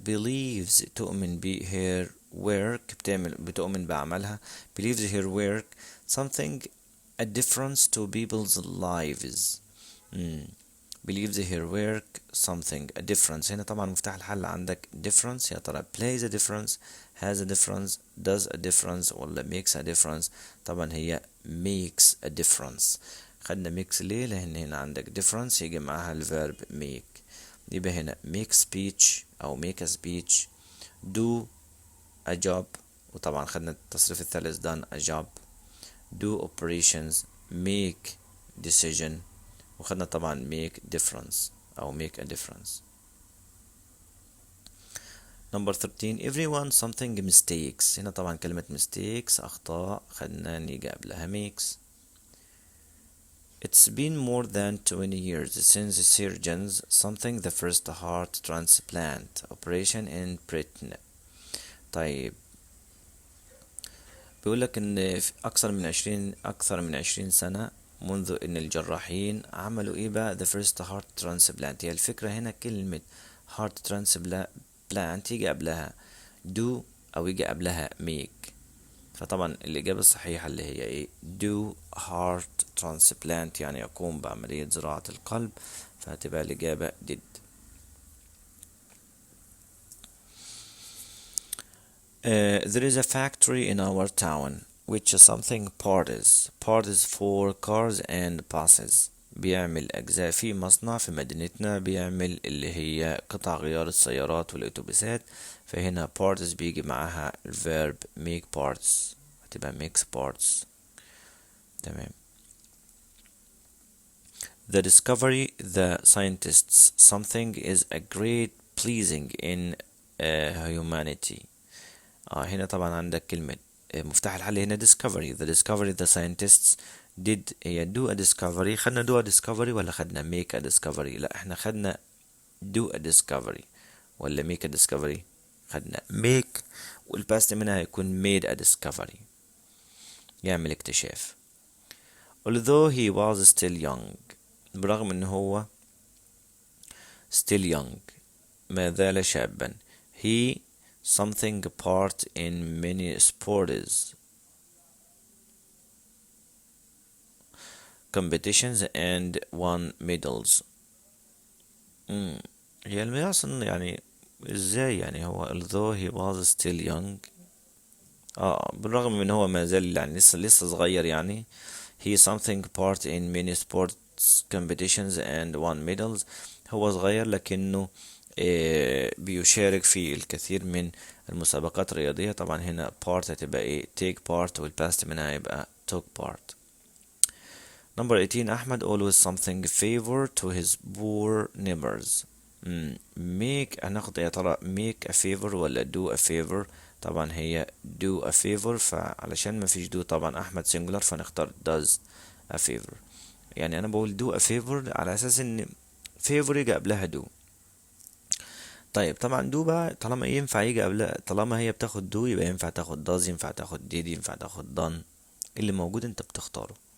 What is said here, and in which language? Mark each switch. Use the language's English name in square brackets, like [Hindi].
[English] believes [Arabic] تؤمن ب [English] her work [Arabic] بتؤمن بعملها. [English] believes her work something a difference to people's lives. believes her work something a difference. [Arabic] هنا طبعا مفتاح الحل عندك difference. يا ترى [English] plays a difference, has a difference, does a difference ولا makes a difference؟ [Arabic] طبعا هي [English] makes a difference. [Arabic] خدنا makes ليه؟ لأن هنا عندك difference يجي معها الverb make. يبقى هنا make speech أو [English] make a speech, do a job، [Arabic] وطبعا خدنا التصريف الثالث [English] done a job. do operations، make decision، وخدنا طبعا make difference أو make a difference. Number 13 everyone something mistakes. [Arabic] هنا طبعا كلمة mistakes أخطاء، خدنا نيجي قبلها makes. [English] It's been more than 20 years since surgeons something the first heart transplant operation in Britain. [Arabic] طيب بيقولك إن في أكثر من 20 سنة منذ إن الجراحين عملوا إيه بقى [English] the first heart transplant. [Arabic] هي الفكرة هنا كلمة heart transplant يجي قبلها do أو يجي قبلها make. فطبعا الإجابة الصحيحة اللي هي إيه [English] do heart transplant، [Arabic] يعني يقوم بعملية زراعة القلب، فهتبقى الإجابة did. [English] There is a factory in our town which is something parts for cars and buses. [Arabic] بيعمل أجزاء في مصنع في مدينتنا بيعمل اللي هي قطع غيار السيارات والأتوبيسات، فهنا parts بيجي معاها الverb make parts، هتبقى [English] makes parts. [Arabic] تمام. [English] The discovery the scientists something is a great pleasing in humanity. [Arabic] هنا طبعا عندك كلمة مفتاح الحل هنا discovery. the scientists did هي do a discovery. خدنا do a discovery ولا خدنا [English] make a discovery؟ [Arabic] لا احنا خدنا do a discovery ولا make a discovery؟ خدنا make، والباست منها هيكون [English] made a discovery، [Arabic] يعمل اكتشاف. [English] although he was still young، [Arabic] برغم ان هو [English] still young [Arabic] ما زال شابا. [English] he something part in many sports competitions and won medals. [Arabic] هي المقصد يعني ازاي يعني هو although he was still young بالرغم من هو ما زال يعني لسه صغير [English] يعني he something part in many sports competitions and won medals. [Arabic] هو صغير لكنه بيشارك في الكثير من المسابقات الرياضية. طبعا هنا part هتبقى ايه [English] take part، [Arabic] والباست منها هيبقى [English] took part. Number 18 أحمد always something favor to his poor neighbors. [Arabic] make هناخد يا ترى [English] make a favor [Arabic] ولا [English] do a favor؟ [Arabic] طبعا هي do a favor، فعلشان ما فيش do طبعا أحمد singular فنختار [English] does a favor. [Arabic] يعني أنا بقول [English] do a favor [Arabic] على أساس إن favor يجي قبلها do. طيب طبعا do بقى طالما ينفع يجي قبلها، طالما هي بتاخد do يبقى ينفع تاخد does، ينفع تاخد did، ينفع تاخد done، اللي موجود انت بتختاره.